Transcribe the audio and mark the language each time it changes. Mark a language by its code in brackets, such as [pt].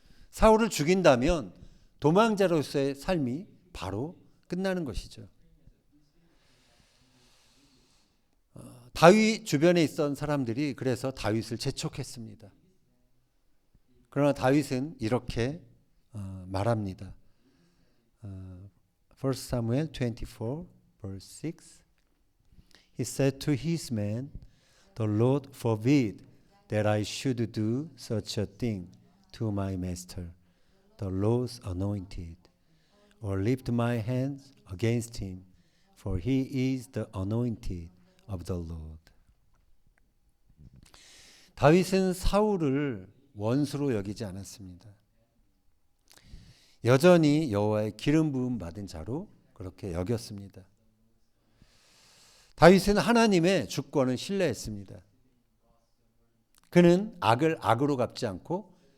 [ko] 사울을 죽인다면 도망자로서의 삶이 바로 끝나는 것이죠. 다윗 주변에 있던 사람들이 그래서 다윗을 재촉했습니다. 그러나 다윗은 이렇게 말합니다. [en] 1 Samuel 24 verse 6 He said to his men, The Lord forbid that I should do such a thing to my master, the Lord's anointed, or lift my hands against him, for he is the anointed of the Lord. [ko] 다윗은 사울을 원수로 여기지 않았습니다. 여전히 여호와의 기름 부음 받은 자로 그렇게 여겼습니다. 다윗은 하나님의 주권을 신뢰했습니다. 그는 악을 악으로 갚지 않고